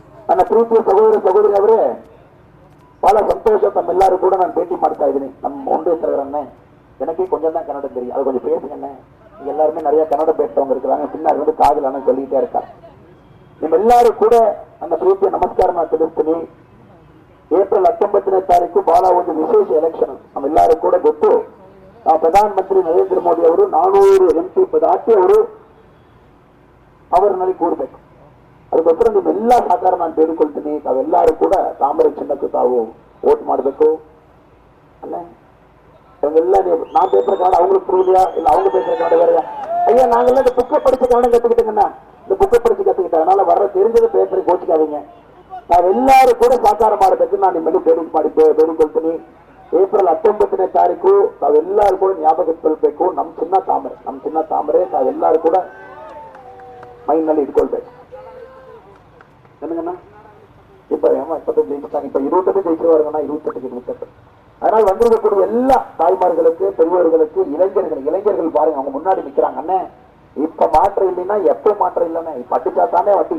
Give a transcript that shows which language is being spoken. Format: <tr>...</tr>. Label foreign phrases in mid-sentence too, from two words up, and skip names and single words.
<kn>ನನ್ನ ಪ್ರೀತಿಯ ಸಹೋದರ ಸಹೋದರಿ ಅವರೇ, ಬಹಳ ಸಂತೋಷ. ತಮ್ಮೆಲ್ಲರೂ ಕೂಡ ನಾನು ಭೇಟಿ ಮಾಡ್ತಾ ಇದ್ದೀನಿ.</kn> <ta>நம்ம ஒன்றிய தலைவரண்ணே, எனக்கே கொஞ்சம் தான் கன்னடம் தெரியும், அது கொஞ்சம் பேசுங்கண்ணே. எல்லாருமே நிறைய கன்னடம் பேசுறவங்க இருக்கிறாங்க, பின்னாடி வந்து காதலான சொல்லிட்டே இருக்கா.</ta> <kn>ನಿಮ್ಮ ಎಲ್ಲರೂ ಕೂಡ ನನ್ನ ಪ್ರೀತಿಯ ನಮಸ್ಕಾರ ನಾನು ತಿಳಿಸ್ತೀನಿ. ಏಪ್ರಿಲ್ 19ನೇ ತಾರೀಕು ಬಹಳ ಒಂದು ವಿಶೇಷ ಎಲೆಕ್ಷನ್. ನಮ್ಮೆಲ್ಲರೂ ಕೂಡ ಗೊತ್ತು, ಪ್ರಧಾನ ಮಂತ್ರಿ ನರೇಂದ್ರ ಮೋದಿ ಅವರು 400 MP ದಾಟಿ ಅವರು ಅವರಲ್ಲಿ ಕೂಡಬೇಕು. ಅದಕ್ಕೋಸ್ಕರ ನಿಮ್ಮೆಲ್ಲ ಸಹಕಾರ ನಾನು ಬೇಡಿಕೊಳ್ತೀನಿ. ತಾವೆಲ್ಲರೂ ಕೂಡ ತಾಮ್ರ ಚಿನ್ನಕ್ಕೆ ತಾವು ಓಟ್ ಮಾಡಬೇಕು.</kn> <ta>ಅಲ್ಲ இவங்க எல்லாம் நான் பேசுற கன்னடம் அவங்களுக்கு புரியலையா, இல்ல அவங்க பேசுற கன்னடம் வேறையா? ஐயா, நாங்கெல்லாம் இந்த புக்கை படிச்ச கன்னடம் கத்துக்கிட்டேங்கண்ணா, இந்த புக்கை படிச்சு கத்துக்கிட்டேன். அதனால வர தெரிஞ்சதை பேசுற கோச்சிக்காதீங்க.</ta> <kn>ನಾವೆಲ್ಲರೂ ಕೂಡ ಸಹಕಾರ ಮಾಡಬೇಕು. ನಾನು ನಿಮ್ಮಲ್ಲಿ ಬೇಡಿಕೊಳ್ತೀನಿ. ಏಪ್ರಿಲ್ 19ನೇ ತಾರೀಕು ತಾವೆಲ್ಲರೂ ಕೂಡ ಜ್ಞಾಪಕಕ್ಕೆ ನಮ್ಮ ಚಿನ್ನ ತಾಮರೆ ತಾವೆಲ್ಲರೂ ಕೂಡ ಮೈಂಡ್ನಲ್ಲಿ ಇಟ್ಕೊಳ್ಬೇಕು.</kn> <ta>என்னங்கண்ணா, இப்ப 25 ஜெயிச்சுட்டாங்க, இப்ப 28 ஜெயிச்சிருவாருங்கண்ணா, 28. அதனால வந்திருக்கக்கூடிய எல்லா தாய்மார்களுக்கு, பெரியவர்களுக்கு, இளைஞர்கள் பாருங்க, அவங்க முன்னாடி நிக்கிறாங்க. அண்ணே, இப்ப மாற்றம் இல்லைன்னா எப்ப மாற்றம் இல்லைன்னா இப்ப அடிச்சா தானே வட்டி.</ta>